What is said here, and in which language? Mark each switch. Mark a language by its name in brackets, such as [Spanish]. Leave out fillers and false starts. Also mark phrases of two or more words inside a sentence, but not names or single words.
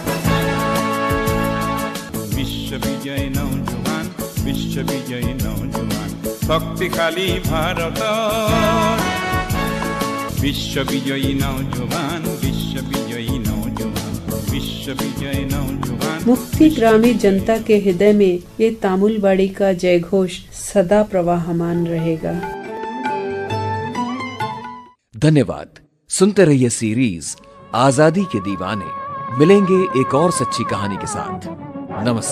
[Assamese] বিশ্ববিজয়ী নওজোৱান, বিশ্ববিজয়ী নওজোৱান। শক্তিশালী ভাৰতৰ বিশ্ববিজয়ী নওজোৱান, বিশ্ববিজয়ী নওজোৱান, বিশ্ববিজয়ী নওজোৱান। [Hindi] मुक्तिग्रामी जनता के हृदय में ये तामुलबाड़ी का जय घोष सदा प्रवाहमान रहेगा। धन्यवाद। सुनते रहिए सीरीज आजादी के दीवाने। मिलेंगे एक और सच्ची कहानी के साथ।